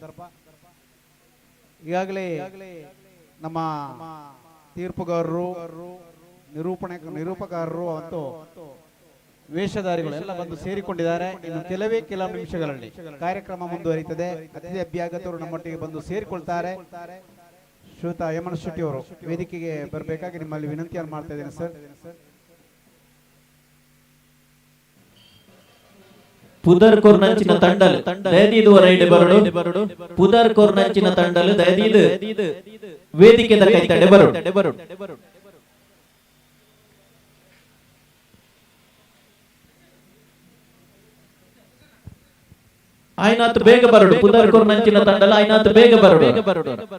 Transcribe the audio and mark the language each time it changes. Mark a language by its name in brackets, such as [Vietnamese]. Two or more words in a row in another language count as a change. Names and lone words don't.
[Kannada] ಈಗಾಗಲೇ ನಮ್ಮ ತೀರ್ಪುಗಾರರು, ನಿರೂಪಕರು ಮತ್ತು ವೇಷಧಾರಿಗಳು ಎಲ್ಲ ಬಂದು ಸೇರಿಕೊಂಡಿದ್ದಾರೆ. ಇನ್ನು ಕೆಲವು ನಿಮಿಷಗಳಲ್ಲಿ ಕಾರ್ಯಕ್ರಮ ಮುಂದುವರಿಯುತ್ತದೆ. ಅತಿಥಿ ಅಭ್ಯಾಗತರು ನಮ್ಮೊಟ್ಟಿಗೆ ಬಂದು ಸೇರಿಕೊಳ್ತಾರೆ. ಶ್ರೀಯುತ ಯಮನ್ ಶೆಟ್ಟಿ ಅವರು ವೇದಿಕೆಗೆ ಬರಬೇಕಾಗಿ ನಿಮ್ಮಲ್ಲಿ ವಿನಂತಿಯನ್ನು ಮಾಡ್ತಾ ಇದ್ದೇನೆ ಸರ್. [Tulu] ಪುದರ್ ಕೊರ್ನಂಚಿನ ತಂಡಲು ದಯದೀದು ಹೊರೈಡೆ ಬರಡು ಪುದರ್ ಕೊರ್ನಂಚಿನ ತಂಡಲು ದಯದೀದು ವೇದಿಕೆ ಕೈತಡೆ ಬರಡು ಆಯ್ನಾತ್ ಬೇಗ ಬರಡು ಪುದರ್ ಕೊರ್ನಂಚಿನ ತಂಡಲು ಆಯ್ನಾತ್ ಬೇಗ ಬರಡು